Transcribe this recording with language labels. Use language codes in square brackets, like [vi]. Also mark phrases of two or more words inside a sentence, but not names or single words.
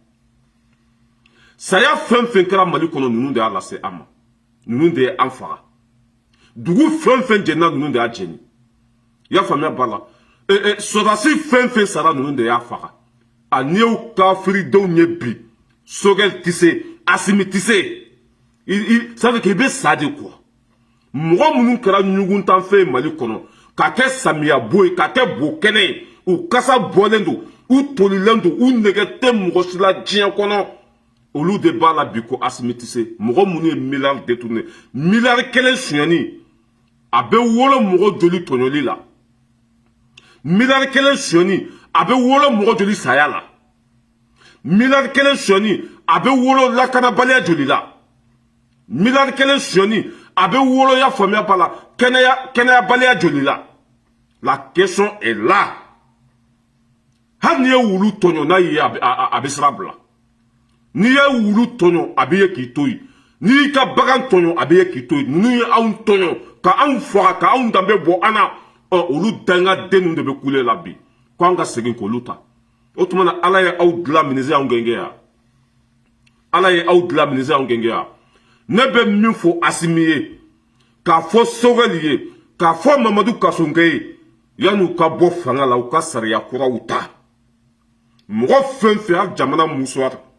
[bm] saya fɛn fɛn kɛra Mali kɔnɔ nunu de y'a lase an ma nunu de ye an faga dugu fɛn fɛn jɛnna nunu de y'a jɛni i y'a faamuya bala sɔrɔdasi fɛn fɛn sara nunu de y'a faga a n'i y'u kafiridenw ye bi Sogɛl tɛ se Asimi tɛ se [fr] ça veut dire [bm] k'i bɛ sa [fr] de quoi [bm] mɔgɔ minnu kɛra ɲuguntanfɛn ye Mali kɔnɔ ka kɛ samiya bo ye ka kɛ bo kɛnɛ ye u kasa bɔlen don u tolilen don u nɛgɛ tɛ mɔgɔ si la diɲɛ kɔnɔ olu de b'a la bi ko Asimi tɛ se mɔgɔ minnu ye miliyari détourné miliyari kelen suɲɛni a bɛ wolo mɔgɔ joli tɔɲɔli la miliyari kelen suɲɛni a bɛ wolo mɔgɔ joli saya la miliyari kelen suɲɛni a bɛ wolo lakanabaliya joli la miliyari kelen suɲɛni a bɛ wolo ya faamuya b'a la kɛnɛyabaliya joli la [fr] la question est [bm] là hali n'i ye wulu tɔɲɔ n'a ye a bɛ sira bila n'i ye wulu tɔɲɔ a bɛ ye k'i to yen n'i y'i ka bagan tɔɲɔ a bɛ ye k'i to yen ninnu ye anw tɔɲɔ ka anw faga ka anw danbe bɔ an na olu danga den ninnu de bɛ kule la bi ko an ka segin k'olu ta o tuma na ala ye aw dilan ministre anw gɛngɛ yan ala ye aw dilan ministre anw gɛngɛ yan ne bɛ min fɔ Asimi ye k'a fɔ Sogɛl ye k'a fɔ Mamadu Kasonkɛ ye yan'u ka bɔ fanga la u ka sariya kuraw ta mɔgɔ fɛn fɛn y'a jamana musuwa